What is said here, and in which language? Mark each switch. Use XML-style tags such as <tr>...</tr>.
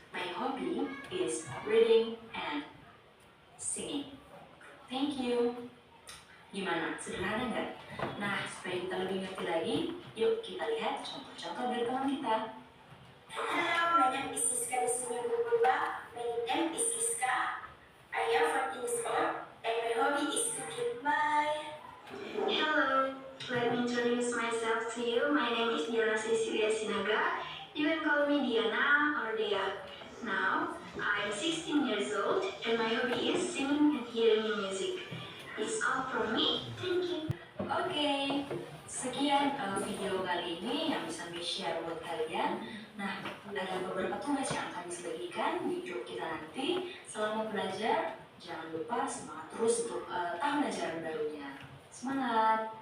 <en>My hobby is reading and singing. Thank you.</en> <id>Gimana? Sederhana nggak? Nah, supaya kita lebih ngerti lagi, yuk kita lihat contoh-contoh dari teman kita.</id> <en>Hello, my name is Siska Desmond Gugulba. My name is Siska. I am 14 years old and my hobby is cooking. Bye. Hello, let me introduce myself to you. My name is Diana Cecilia Sinaga. You can call me Diana or Dea. Now, I'm 16 years old and my hobby is singing and hearing music. It's all from me. Thank you.</en> <id>Oke, sekian video kali ini yang bisa share buat kalian. Nah, ada beberapa tugas yang akan dibagikan di grup kita nanti. Selama belajar, jangan lupa semangat terus untuk tahun ajaran barunya. Semangat!</id>